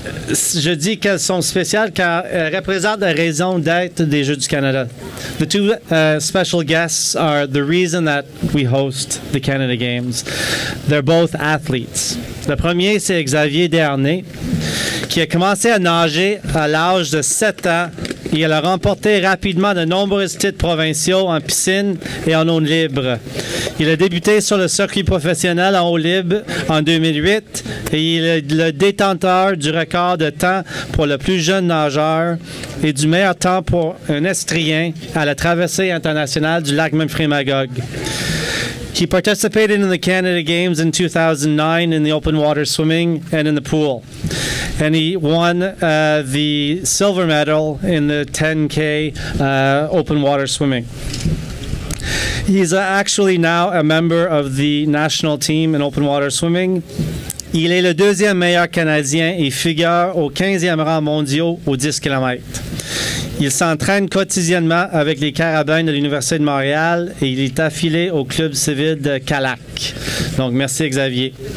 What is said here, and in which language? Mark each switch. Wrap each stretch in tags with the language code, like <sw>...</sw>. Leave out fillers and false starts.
<fr>Je dis qu'elles sont spéciales car elles représentent la raison d'être des Jeux du Canada.</fr> <en>The two special guests are the reason that we host the Canada Games. They're both athletes.</en> <fr>Le premier, c'est Xavier Desharnais, qui a commencé à nager à l'âge de 7 ans et il a remporté rapidement de nombreux titres provinciaux en piscine et en eau libre. Il a débuté sur le circuit professionnel en eau libre en 2008 et il est le détenteur du record de temps pour le plus jeune nageur et du meilleur temps pour un Estrien à la traversée internationale du lac Memphremagog.</fr> <en>He participated in the Canada Games in 2009 in the open water swimming and in the pool. And he won the silver medal in the 10K open water swimming. He's actually now a member of the national team in open water swimming.</en> <fr>Il est le deuxième meilleur Canadien et figure au 15e rang mondiaux aux 10 km. Il s'entraîne quotidiennement avec les Carabins de l'Université de Montréal et il est affilié au club civil de Calac. Donc, merci Xavier.</fr>